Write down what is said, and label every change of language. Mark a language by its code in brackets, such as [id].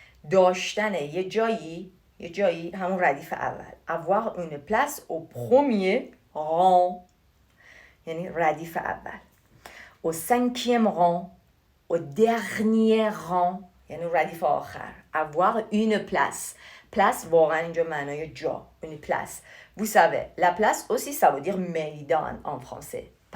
[fa] داشتن یه جایی همون ردیف اول. [fr] avoir une place au premier rang [fa] یعنی ردیف اول. [fr] au cinquième rang, au dernier rang [fa] یعنی ردیف آخر. [fr] avoir une place [fa] واقعا اینجا معنای جا. [fr] une place. Vous savez, la place aussi ça veut dire میدان en français.